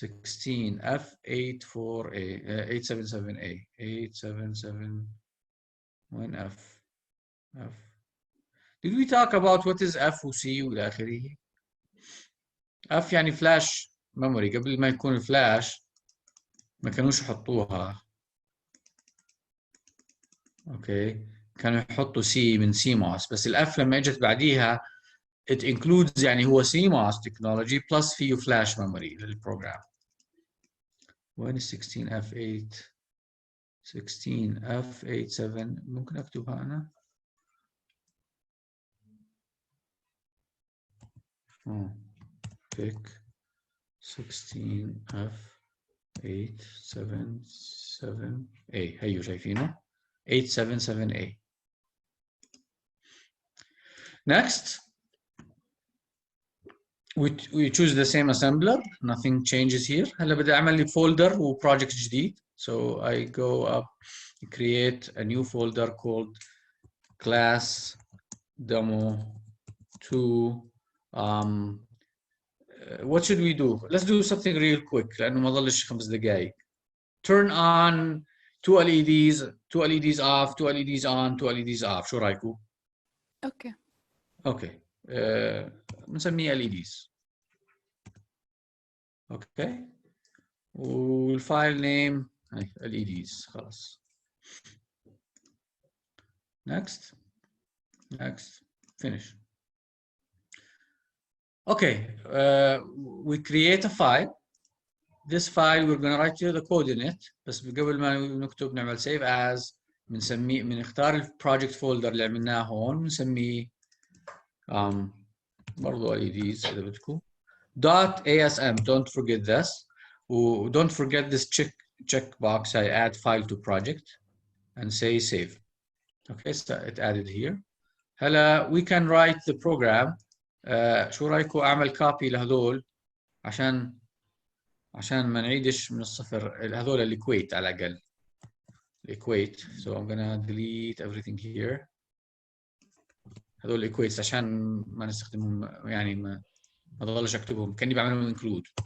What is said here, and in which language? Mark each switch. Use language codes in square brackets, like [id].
[en] 16F84A, 877A, 877 F. Did we talk about what is F [ar] و C وإلى آخره؟ [en] F [ar] يعني فلاش ميموري. قبل ما يكون الفلاش ما كانوش يحطوها. اوكي، كانوا يحطوا سي من CMOS، بس الاف لما اجت بعديها [en] it includes [ar] يعني هو CMOS technology plus فيه فلاش ميموري للبروجرام. وين 16F8 16F87 ممكن اكتبها انا؟ pick 16F877A. هيو شايفينه 877A. [en] Next, we choose the same assembler. Nothing changes here. [ar] هلا بدي أعمل لي folder و project جديد. [en] So I go up, create a new folder called class demo 2. What should we do? Let's do something real quick [ar] لأنه ما ضلش 5 دقايق. [en] Turn on 2 LEDs, 2 LEDs off, 2 LEDs on, 2 LEDs off. [ar] شو رأيكم؟ اوكي. اوكي. بنسميه LEDs. اوكي. والفايل نيم LEDs. خلاص. [en] Next, next, finish. Okay, we create a file. This file we're going to write here the code in it. [ar] بس قبل ما نكتب نعمل save as بنسميه بنختار البروجكت فولدر اللي عملناه هون بنسميه برضو LEDs إذا بدكم .asm. [en] Don't forget this. Don't forget this check box. I add file to project and say save. Okay, so it added here. [ar] هلا [en] we can write the program. [ar] شو رايكم اعمل copy لهذول عشان ما نعيدش من الصفر هذول الايكويت على الاقل الايكويت. [en] So I'm gonna delete everything here. [ar] هذول الايكويتس عشان ما نستخدمهم يعني ما ضلش اكتبهم كاني بعملهم include.